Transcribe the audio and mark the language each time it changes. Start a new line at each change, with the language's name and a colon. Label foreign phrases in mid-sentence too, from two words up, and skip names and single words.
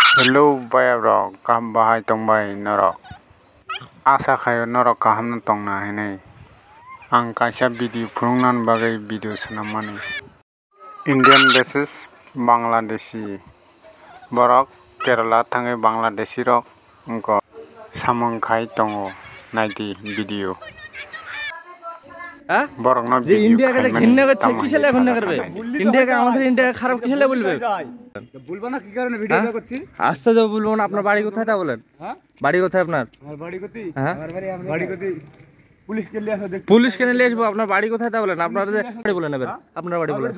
Kok Borok: Hello bayarok kaham bahai tongbai norok asa khayo norok kaham na tongna hinai ang kaisa video phurungnan bagai video sanamani
English: Indian versus Bangladeshi
Kok Borok: borok Kerala thangai Bangladeshi rok onko samung khai tongo naidi video borok no
Bangla: যে ইন্ডিয়াকে ঘৃণা করছে কিসেলে ঘৃণা করবে ইন্ডিয়াকে আমাদের ইন্ডিয়া খারাপ কিসেলে বলবে বলবো না কি কারণে ভিডিও করছি আস্তে যাও বলবো না আপনার বাড়ি কোথায় তা বলেন হ্যাঁ বাড়ি কোথায় আপনার আমার বাড়ি কোথায় হ্যাঁ বাড়ি কোথায় পুলিশ কে লিয়ে আসো দেখ পুলিশ কেন নিয়ে আসবো আপনার বাড়ি কোথায় তা বলেন আপনার বাড়ি বলেন এবার আপনার বাড়ি বলেন